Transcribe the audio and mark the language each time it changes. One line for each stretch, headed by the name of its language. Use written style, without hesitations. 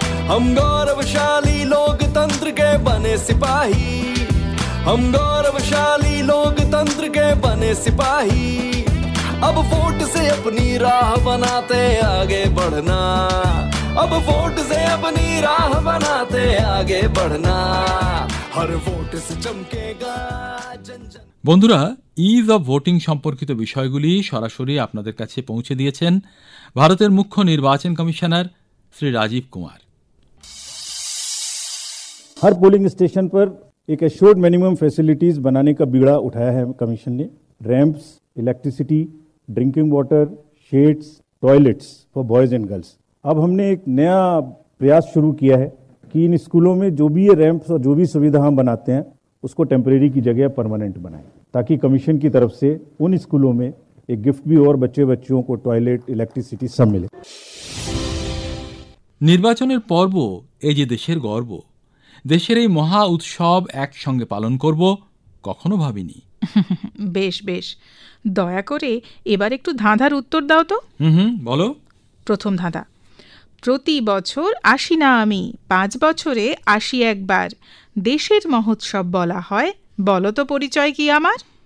Hindi: हम गौरवशाली लोकतंत्र के बने सिपाही, हम गौरवशाली लोकतंत्र के बने सिपाही। अब वोट से अपनी राह बनाते आगे बढ़ना, अब वोट से अपनी राह बनाते आगे बढ़ना, हर वोट से चमकेगा जन जन।
Bangla: বন্ধুরা, ইজ অব ভোটিং সম্পর্কিত বিষয়গুলি সরাসরি আপনাদের কাছে পৌঁছে দিয়েছেন ভারতের মুখ্য নির্বাচন কমিশনার শ্রী রাজীব কুমার।
Hindi: हर पोलिंग स्टेशन पर एक एश्योर्ड मिनिमम फैसिलिटीज बनाने का बीड़ा उठाया है कमीशन ने। Ramps, electricity, drinking water, shades, toilets for boys and girls. अब हमने एक नया प्रयास शुरू किया है कि इन स्कूलों में जो भी ये रैंप्स और जो भी सुविधा हम बनाते हैं उसको टेम्परेरी की जगह परमानेंट बनाएं, ताकि कमीशन की तरफ से उन स्कूलों में एक गिफ्ट भी और बच्चों को टॉयलेट, इलेक्ट्रिसिटी सब मिले।
Bangla: নির্বাচনের পর্ব এই যে দেশের গর্ব, দেশের এই মহা উৎসব একসঙ্গে পালন করব কখনো ভাবিনি। বেশ বেশ, দয়া করে এবার একটু ধাঁধার উত্তর দাও তো। বলো। প্রথম ধাঁধা, প্রতি বছর আসি না আমি, 5 বছরে আসি একবার, দেশের মহোৎসব বলা হয়, বলো তো পরিচয় কি আমার?